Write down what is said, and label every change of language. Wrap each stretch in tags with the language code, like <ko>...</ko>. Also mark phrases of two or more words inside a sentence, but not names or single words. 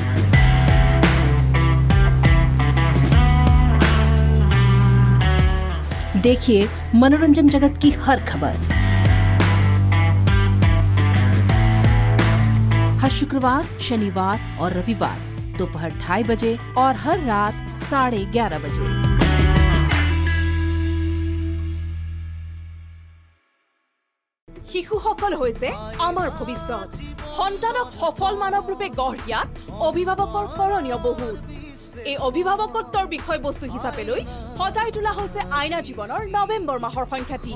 <hi>देखिए मनोरंजन जगत की हर खबर हर शुक्रवार, शनिवार और रविवार दोपहर 2:30 बजे और हर रात 11:30 बजे।</hi> <as>শিশুসকল হৈছে আমাৰ ভৱিষ্যত। সন্তানক সফল মানৱ ৰূপে গঢ় দিয়াত অভিভাৱকৰ কৰণীয় বহুত। এই অভিভাৱকত্বৰ বিষয়বস্তু হিচাপে লৈ সজাই তোলা হৈছে আইনা জীৱনৰ নৱেম্বৰ মাহৰ সংখ্যাটি।</as>